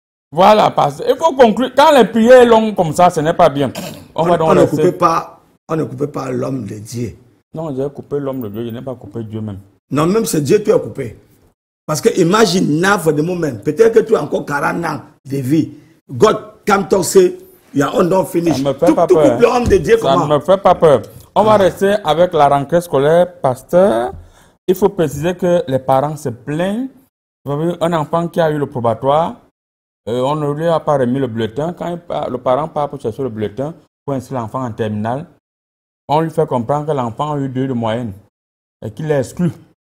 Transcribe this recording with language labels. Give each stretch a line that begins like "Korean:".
French: Voilà, pasteur. Il faut conclure. Quand les prières sont longues comme ça, ce n'est pas bien. On ne coupe pas l'homme de Dieu. Non, j'ai coupé l'homme de Dieu, je n'ai pas coupé Dieu même. Non, même c'est Dieu qui a coupé. Parce que imagine,
English: now for the moment,
French: peut-être que tu as encore 40 ans de vie.
English: God come to say, you are not finished.
French: Ça ne me fait pas peur. L'homme de Dieu, ça ne me fait pas peur. On va rester avec la rentrée scolaire. Pasteur, il faut préciser que les parents se plaignent. Un enfant qui a eu le probatoire, on ne lui a pas remis le bulletin. Quand le parent part pour chercher le bulletin, pour inscrire l'enfant en terminale, on lui fait comprendre que l'enfant a eu 2 de moyenne et qu'il est exclu.